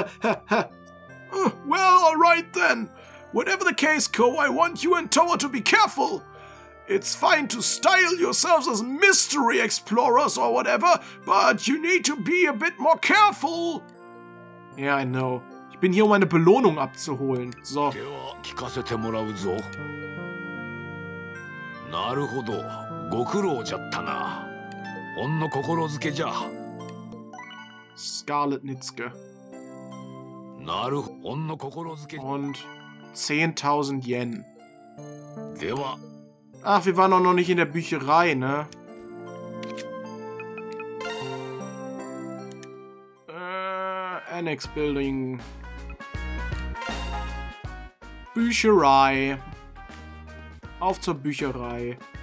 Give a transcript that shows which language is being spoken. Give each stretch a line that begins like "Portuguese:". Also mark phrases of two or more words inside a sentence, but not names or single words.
English: Well, alright then. Whatever the case, Ko, I want you and Toa to be careful. It's fine to style yourselves as mystery explorers or whatever, but you need to be a bit more careful. Yeah, I know.
German: Ich bin hier, um meine Belohnung abzuholen. So.
Japanese: なるほど、ご苦労じゃったな。ほんの心づけじゃ。 Scarlet Nitzke. なるほんの心づけ。
German: Und 10.000 Yen.
Japanese: では。
German: Ach, wir waren auch noch nicht in der Bücherei, ne?
English: Annex Building.
German: Bücherei. Auf zur Bücherei.